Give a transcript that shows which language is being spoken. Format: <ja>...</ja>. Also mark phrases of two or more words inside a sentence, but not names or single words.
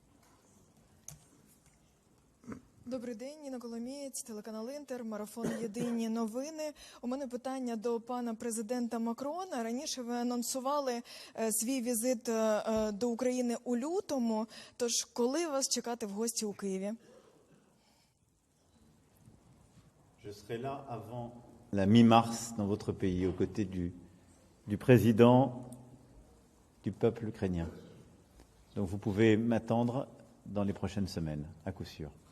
<uk>Добрий день, Ніна Коломієць, телеканал Інтер, марафон «Єдині новини». У мене питання до пана президента Макрона. Раніше ви анонсували свій візит до України у лютому. Тож, коли вас чекати в гості у Києві?</uk> <fr>Je serai là avant la mi-mars dans votre pays, aux côtés du président du peuple ukrainien. Donc vous pouvez m'attendre dans les prochaines semaines, à coup sûr.</fr>